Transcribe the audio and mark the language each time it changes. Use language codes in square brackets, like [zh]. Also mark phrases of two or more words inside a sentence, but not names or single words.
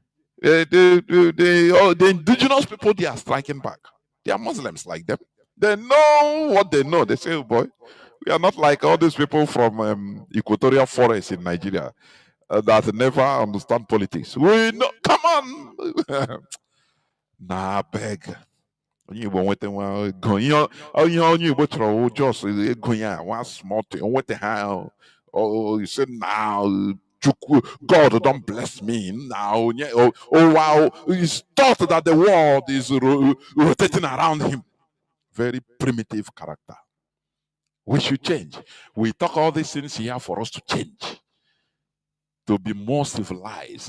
[en] The indigenous people, they are striking back. They are Muslims like them. They know what they know. They say, oh boy, we are not like all these people from equatorial forest in Nigeria that never understand politics. We know, come on. Nah, beg. [ig] Onye Igbo nweta nwa ego. Ihe onye Igbo chọrọ wụ just ego ya, [en] one small thing. [ig] O nweta ha. [en] Oh, you said now, God don't bless me now. Oh wow, he's thought that the world is rotating around him. Very primitive character. We should change. We talk all these things here for us to change, to be more civilized.